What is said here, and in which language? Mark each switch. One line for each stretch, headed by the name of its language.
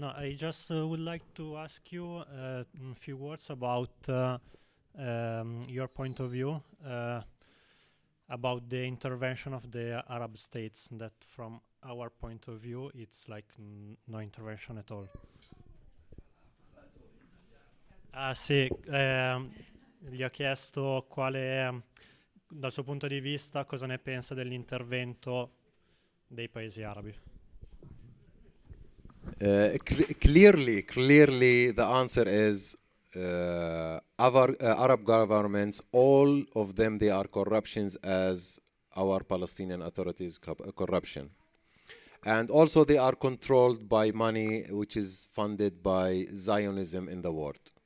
English: I just would like to ask you a few words about your point of view. About the intervention of the Arab states, that from our point of view, it's like no intervention at all.
Italian: Gli ho chiesto quale, dal suo punto di vista, cosa ne pensa dell'intervento dei paesi arabi.
English: Clearly, the answer is Arab governments, all of them, they are corruptions, as our Palestinian authorities corruption. And also they are controlled by money which is funded by Zionism in the world.